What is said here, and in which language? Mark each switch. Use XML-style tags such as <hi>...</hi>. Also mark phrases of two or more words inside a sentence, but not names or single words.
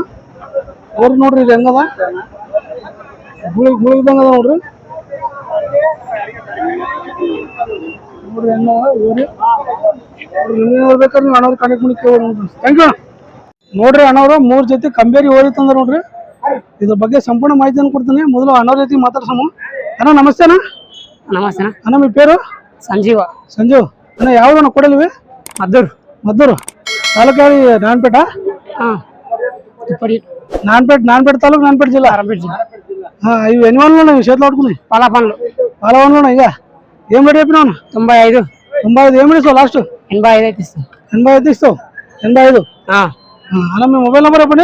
<kn>ಓರಿ ನೋಡ್ರಿ ಇದು ಹೆಂಗದ ಗುಳಿದಂಗ ಅದ ನೋಡ್ರಿ ನೋಡ್ರಿ ಹೆಂಗ ಓರಿ ಬೇಕಾದ್ರೆ ನೀವು ಅಣ್ಣವ್ರು ಕಾಂಟ್ಯಾಕ್ಟ್ ಮಾಡಿ ಕೇಳ್ಬೋದು ನೋಡ್ರಿ.</kn> <en>thank you.</en> <kn>ನೋಡ್ರಿ ಅಣ್ಣವ್ರು 3 ಜೊತೆ ಕಂಬೇರಿ ಓರಿ ತಂದ್ರ ನೋಡ್ರಿ. ಇದ್ರ ಬಗ್ಗೆ ಸಂಪೂರ್ಣ ಮಾಹಿತಿಯನ್ನು ಕೊಡ್ತೀನಿ. ಮೊದಲು ಅಣ್ಣವ್ರ ಜೊತೆ ಮಾತಾಡ್ಸಮ್ಮ. ಅಣ್ಣ ನಮಸ್ತೆ ಅಣ್ಣ. ನಮಸ್ತೆ</kn> <te>ಅಣ್ಣ మీ పేరు?</te> <kn>ಸಂಜೀವ. ಸಂಜೀವ್ ಅಣ್ಣ ಯಾವ್ದಣ್ಣ ಕೊಡಲಿವಿ? ಮದ್ದೂರು ತಾಲೂಕು ನಾನ್ಪೇಟ.</kn> <te>నాన్పేట తాలూకు నాన్పేట జిల్లా ఇవి ఎన్ని వందలు ఉన్నాయి చేతిలో పట్టుకుని? పాల పండ్లు ఇక ఏం రేట్ చెప్పినావు? 95 ఏమి ఇస్తావు లాస్ట్? 85 అయితే ఇస్తావు. 85 ఇస్తావు. 85 అన్న మీ</te> <en>mobile number</en> <te>చెప్పండి.</te>